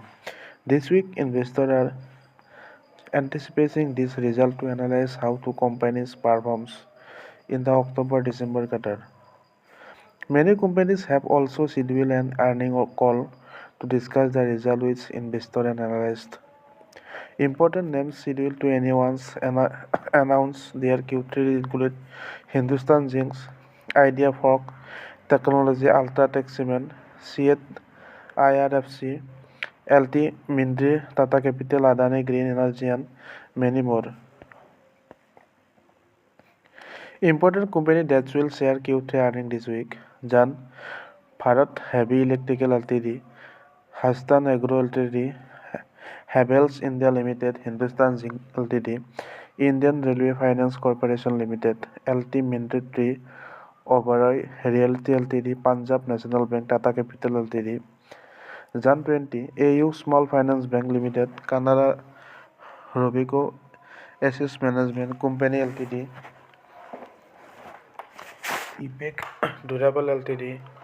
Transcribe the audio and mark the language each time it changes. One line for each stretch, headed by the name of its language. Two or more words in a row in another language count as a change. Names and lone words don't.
English: This week, investors are anticipating this result to analyze how two companies performs in the October-December quarter. Many companies have also scheduled an earnings call to discuss the result with investors and analysts. Important names scheduled to announce their Q3 include Hindustan Zinc, Ideaforge Technology, UltraTech Cement, Ceat, IRFC, LTIMindtree, Tata Capital, Adani Green Energy and many more. Important company that will share Q3 earnings this week: Bharat Heavy Electrical Ltd, Hindustan Agro Ltd, Havells India Limited, Hindustan Zinc Ltd, Indian Railway Finance Corporation Limited, LTIMindtree, Oberoi, Realty Ltd, Punjab National Bank, Tata Capital Ltd, Jan 20, AU Small Finance Bank Limited, Canara, Robeco, Asset Management Company Ltd, EPACK Durable Ltd,